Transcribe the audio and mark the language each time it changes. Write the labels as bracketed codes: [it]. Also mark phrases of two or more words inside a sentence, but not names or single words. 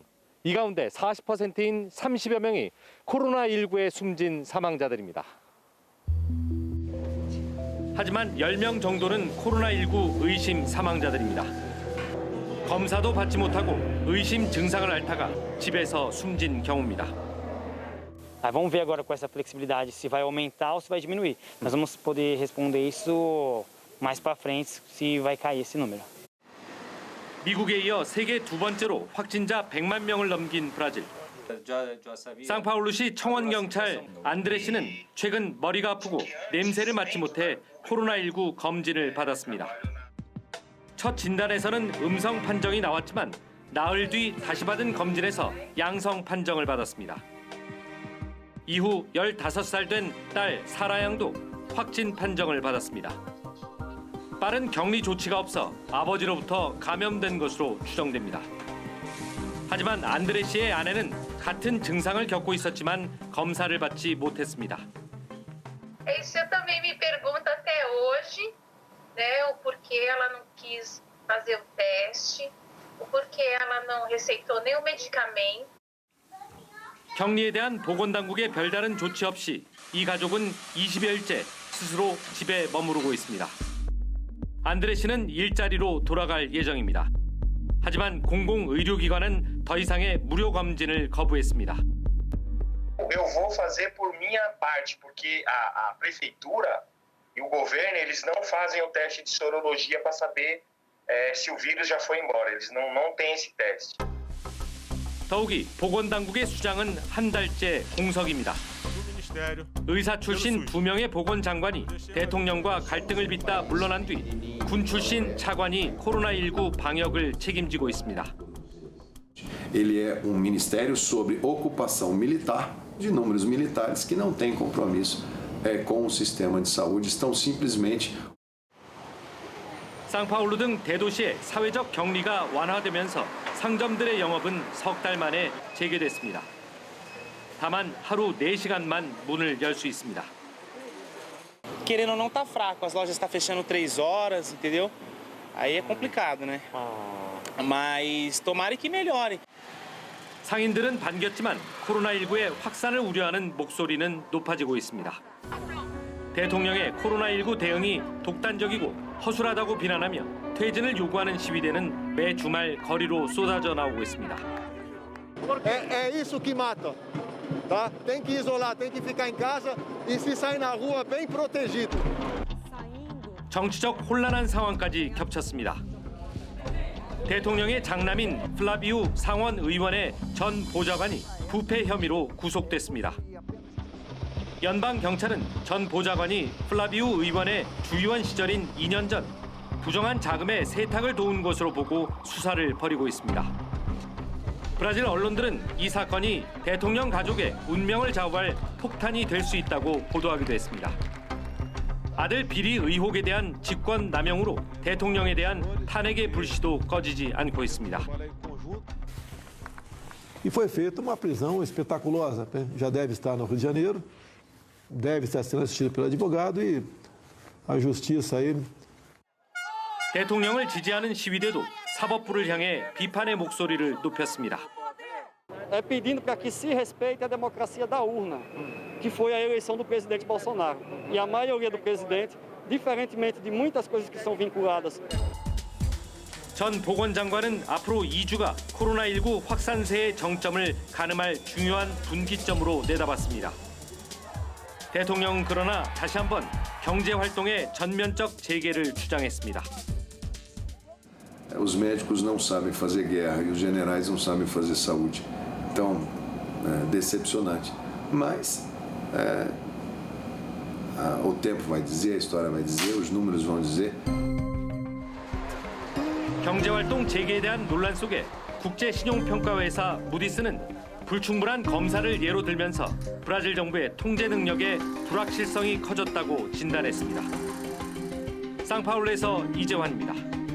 [ko] 이 가운데 40%인 30여 명이 코로나19에 숨진 사망자들입니다. 하지만 10명 정도는 코로나19 의심 사망자들입니다. 검사도 받지 못하고 의심 증상을 앓다가 집에서 숨진 경우입니다. [pt] Vamos ver agora com essa flexibilidade se vai aumentar ou se vai diminuir. Nós vamos poder responder isso mais para frente se vai cair esse número. [ko] 미국에 이어 세계 두 번째로 확진자 100만 명을 넘긴 브라질. 상파울루시 청원경찰 안드레 씨는 최근 머리가 아프고 냄새를 맡지 못해 코로나19 검진을 받았습니다. 첫 진단에서는 음성 판정이 나왔지만 나흘 뒤 다시 받은 검진에서 양성 판정을 받았습니다. 이후 15살 된 딸 사라 양도 확진 판정을 받았습니다. 빠른 격리 조치가 없어 아버지로부터 감염된 것으로 추정됩니다. 하지만 안드레 씨의 아내는 같은 증상을 겪고 있었지만 검사를 받지 못했습니다. [pt] Isso eu também me pergunto até hoje, né, o porquê ela não quis fazer o teste, o porquê ela não receitou nenhum medicamento. [ko] 격리에 대한 보건당국의 별다른 조치 없이 이 가족은 20여일째 스스로 집에 머무르고 있습니다. 안드레 씨는 일자리로 돌아갈 예정입니다. 하지만 공공의료기관은 더 이상의 무료 검진을 거부했습니다. [pt] Eu vou fazer por minha parte, porque a prefeitura e o governo eles não fazem o teste de sorologia para saber se o vírus já foi embora. Eles não têm esse teste. [ko] 더욱이 보건당국의 수장은 한 달째 공석입니다. 의사 출신 2명의 보건장관이 대통령과 갈등을 빚다 물러난 뒤 군 출신 차관이 코로나19 방역을 책임지고 있습니다. [pt] Ele é ministério sobre ocupação militar de inúmeros militares que não têm compromisso com o sistema de saúde, estão simplesmente. [ko] 상파울루 등 대도시의 사회적 격리가 완화되면서 상점들의 영업은 석 달 만에 재개됐습니다. 다만 하루 4시간만 문을 열 수 있습니다. [pt] Querendo ou não, tá fraco. As lojas estão fechando 3 horas, entendeu? Aí é complicado, né? Mas tomara que melhore. [ko] 상인들은 반겼지만 코로나19의 확산을 우려하는 목소리는 높아지고 있습니다. 대통령의 코로나19 대응이 독단적이고 허술하다고 비난하며 퇴진을 요구하는 시위대는 매 주말 거리로 쏟아져 나오고 있습니다. [pt] É isso que mata, tá? Tem que isolar, tem que ficar em casa e se sair na rua bem protegido. [ko] 정치적 혼란한 상황까지 겹쳤습니다. 대통령의 장남인 플라비우 상원 의원의 전 보좌관이 부패 혐의로 구속됐습니다. 연방 경찰은 전 보좌관이 플라비우 의원의 주의원 시절인 2년 전 부정한 자금의 세탁을 도운 것으로 보고 수사를 벌이고 있습니다. 브라질 언론들은 이 사건이 대통령 가족의 운명을 좌우할 폭탄이 될 수 있다고 보도하기도 했습니다. 아들 비리 의혹에 대한 직권 남용으로 대통령에 대한 탄핵의 불씨도 꺼지지 않고 있습니다. [pt] E foi feita uma prisão espetaculosa. Já deve estar no Rio de Janeiro, deve estar sendo assistido pelo advogado e a justiça aí. [ko] 대통령을 지지하는 시위대도 사법부를 향해 비판의 목소리를 높였습니다. [pt] É pedindo para que se respeite a democracia da urna, que foi a eleição do presidente Bolsonaro. E a maioria do presidente, diferentemente de muitas coisas que são vinculadas. [ko] 전 보건장관은 앞으로 2주가 코로나19 확산세의 정점을 가늠할 중요한 분기점으로 내다봤습니다. 대통령은 그러나 다시 한번 경제 활동의 전면적 재개를 주장했습니다. [pt] Os médicos não sabem fazer guerra e os generais não sabem fazer saúde. Então, é decepcionante. Mas o tempo vai dizer, a história vai dizer, os números vão dizer. [ko] 경제활동 재개에 대한 논란 속에 국제신용평가회사 무디스는 불충분한 검사를 예로 들면서 브라질 정부의 통제 능력에 불확실성이 커졌다고 진단했습니다. 상파울루에서 이재환입니다.